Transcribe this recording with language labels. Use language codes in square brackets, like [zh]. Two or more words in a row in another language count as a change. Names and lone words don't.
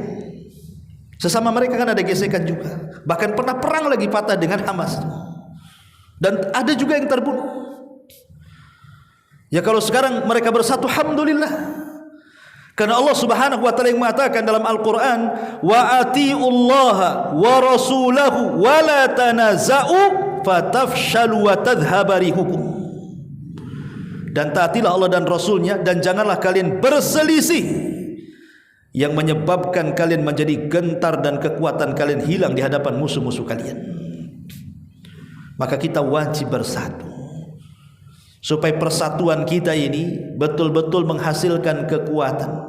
[id] Sesama mereka kan ada gesekan juga. Bahkan pernah perang lagi Fatah dengan Hamas. Dan ada juga yang terbunuh. Ya kalau sekarang mereka bersatu, alhamdulillah. Karena Allah [ar] سبحانه وتعالى [id] yang mengatakan dalam Al-Qur'an, [ar] وأطيعوا الله ورسوله ولا تنازعوا فتفشلوا وتذهب ريحكم. [id] Dan taatilah Allah dan Rasulnya, dan janganlah kalian berselisih yang menyebabkan kalian menjadi gentar dan kekuatan kalian hilang di hadapan musuh-musuh kalian. Maka kita wajib bersatu supaya persatuan kita ini betul-betul menghasilkan kekuatan.